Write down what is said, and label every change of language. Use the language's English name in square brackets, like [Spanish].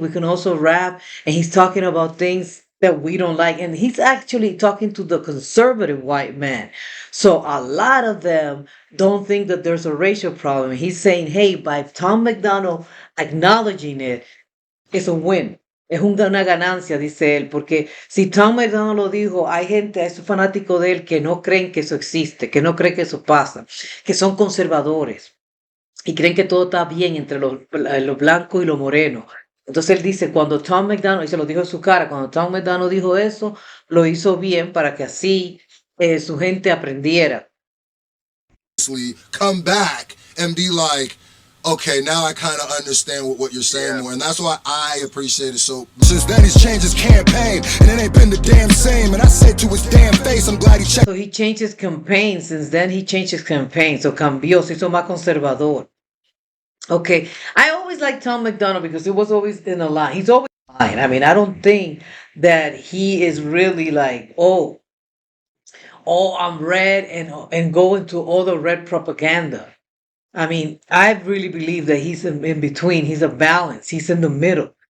[English] We can also rap, and he's talking about things that we don't like, and he's actually talking to the conservative white man. So a lot of them don't think that there's a racial problem. He's saying, hey, by Tom McDonald acknowledging it, [Spanish] es un [English] win. [Spanish] Es una ganancia, dice él, porque si Tom McDonald lo dijo, hay gente, hay fanáticos de él que no creen que eso existe, que no creen que eso pasa, que son conservadores y creen que todo está bien entre los blancos y los morenos. Entonces él dice, cuando Tom McDonald, y se lo dijo en su cara, cuando Tom McDonald dijo eso, lo hizo bien para que así su gente aprendiera. [English] Come back and be like, okay, now I kind of understand what you're saying more, and that's why I appreciate it. So since then he's changed his campaign, and it ain't been the damn same. And I said to his damn face, I'm glad he checked. So he changed his campaign. Since then he changed his campaign. [Spanish] So cambió, se hizo más conservador. [English] Okay, I always liked Tom McDonald because it was always in a line. He's always fine. I mean, I don't think that he is really like, oh, I'm red and go into all the red propaganda. I mean, I really believe that he's in between. He's a balance. He's in the middle.